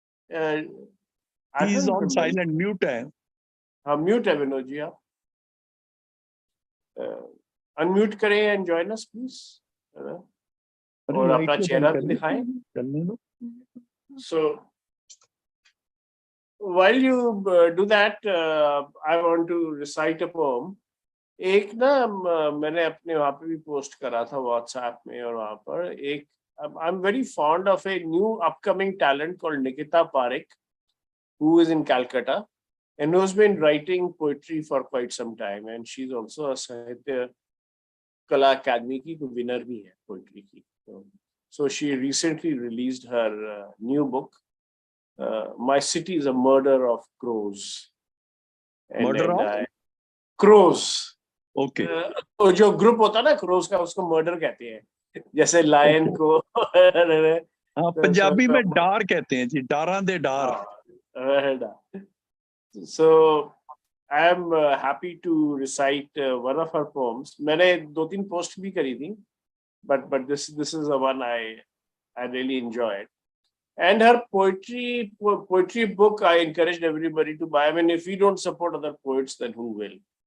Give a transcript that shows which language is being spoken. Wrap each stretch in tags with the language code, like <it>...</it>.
<en>he is on silent, mute है।</en> <hi>हाँ, mute है विनोद जी, आप अनम्यूट करें</hi> <en>and join us please,</en> <hi>और अपना चेहरा भी दिखाएं।</hi> <en>So while you do that, I want to recite a poem.</en> <hi>एक ना मैंने अपने वहाँ पे भी पोस्ट करा था व्हाट्सएप में, और वहाँ पर एक,</hi> <en>I'm very fond of a new upcoming talent called Nikita Parekh, who is in Calcutta and who's been writing poetry for quite some time, and she's also a Sahitya Kala Academy की winner भी है poetry की। So she recently released her new book, My City is a Murder of Crows. Murder of crows. Okay.</en> <hi>तो जो group होता है ना crows का, उसको मर्डर कहते हैं, जैसे लायन को। हाँ, पंजाबी में डार कहते हैं जी,</hi> <pa>डारा दे डार।</pa> <en>So I am happy to recite one of her poems.</en> <hi>मैंने 2-3 पोस्ट भी करी थी,</hi> <en>but this is the one I really enjoyed. And her poetry book I encouraged everybody to buy. I mean, if we don't support other poets, then who will?</en>